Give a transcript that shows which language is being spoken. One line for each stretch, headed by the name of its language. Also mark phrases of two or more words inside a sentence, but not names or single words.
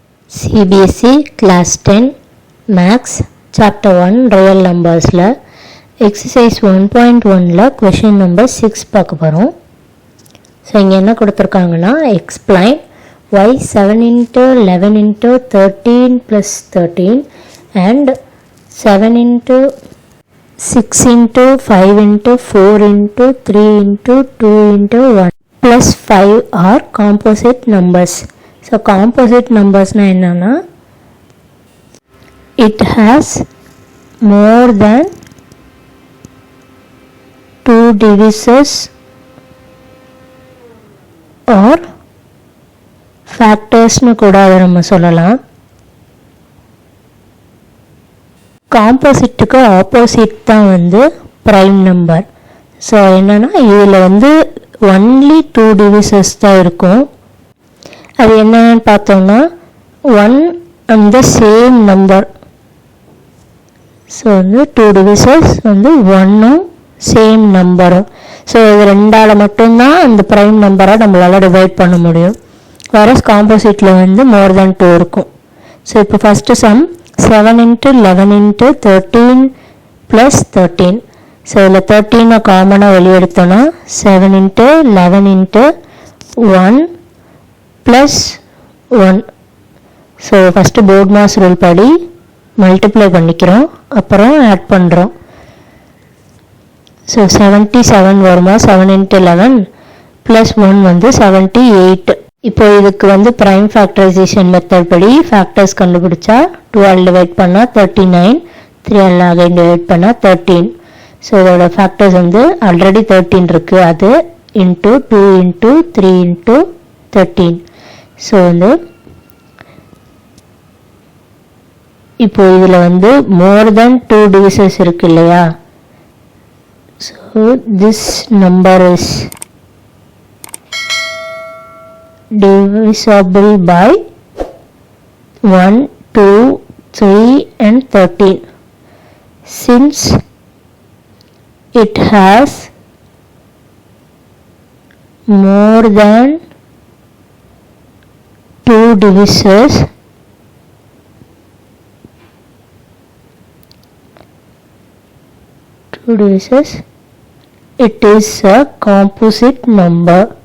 English: CBSE Class 10 Maths Chapter 1 Real Numbers Exercise 1.1 Question number 6
Tamil: பார்க்க போகிறோம். ஸோ இங்கே என்ன கொடுத்துருக்காங்கன்னா
English: explain why 7 into 11 into 13 plus 13 and 7 into 6 into 5 into 4 into 3 into 2 into 1 plus 5 are composite numbers. So composite numbers
Tamil: ன்னா என்ன,
English: it has more than 2 divisors or factors
Tamil: னு கூட நாம சொல்லலாம். Composite ku opposite தான் வந்து
English: prime number.
Tamil: So என்னன்னா இதில் வந்து
English: only 2 divisors
Tamil: தான் இருக்கும். அது என்னன்னு பார்த்தோம்னா
English: 1 and the same number.
Tamil: ஸோ வந்து 2 divisors வந்து 1ம்
English: same number.
Tamil: ஸோ இது ரெண்டால் மட்டும்தான் அந்த
English: prime number
Tamil: நம்மளால் டிவைட் பண்ண முடியும். வேற காம்போசிட்டில் வந்து
English: more than 2
Tamil: இருக்கும்.
English: ஸோ இப்போ first sum 7 into 11 into 13 plus 13.
Tamil: ஸோ இதில் 13 காமனாக வெளியெடுத்தோன்னா
English: 7 into 11 into 1 plus 1.
Tamil: ஸோ
English: first BODMAS rule
Tamil: படி மல்டிப்ளை பண்ணிக்கிறோம், அப்புறம் ஆட் பண்ணுறோம். ஸோ 77 வருமா,
English: 7 into 11 plus 1
Tamil: வந்து 78. இப்போ இதுக்கு வந்து
English: prime factorization method
Tamil: படி ஃபேக்டர்ஸ் கண்டுபிடிச்சா 12 டிவைட் பண்ணால் 39, 3 அகைன் டிவைட் பண்ணால் 13. ஸோ இதோட ஃபேக்டர்ஸ் வந்து ஆல்ரெடி 13 இருக்குது, அது
English: into 2 into 3 into 13.
Tamil: ஸோ வந்து இப்போ இதில் வந்து
English: more than 2 divisors
Tamil: இருக்கு இல்லையா.
English: so this number is divisible by 1, 2, 3 and 13. Since it has more than 2 divisors, it is a composite number.